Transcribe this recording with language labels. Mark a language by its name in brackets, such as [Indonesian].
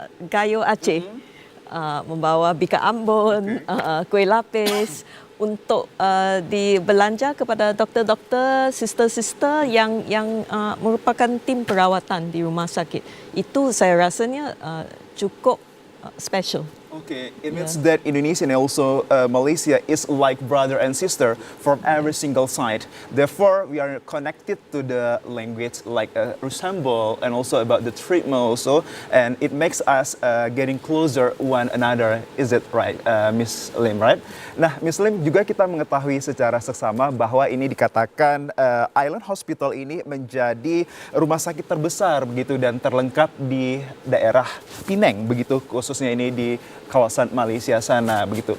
[Indonesian] Gayo Aceh, membawa bika ambon, kuih lapis untuk dibelanja kepada doktor-doktor, sister-sister yang merupakan tim perawatan di rumah sakit. Itu saya rasanya cukup special. [English] Okay, it means that Indonesia and also Malaysia is like brother and sister from every single side. Therefore, we are connected to the language like resemble and also about the treatment also, and it makes us getting closer one another. Is it right, Miss Lim? Right? [Indonesian] Nah, Miss Lim juga kita mengetahui secara seksama bahwa ini dikatakan Island Hospital ini menjadi rumah sakit terbesar begitu dan terlengkap di daerah Penang begitu, khususnya ini di kawasan Malaysia sana begitu.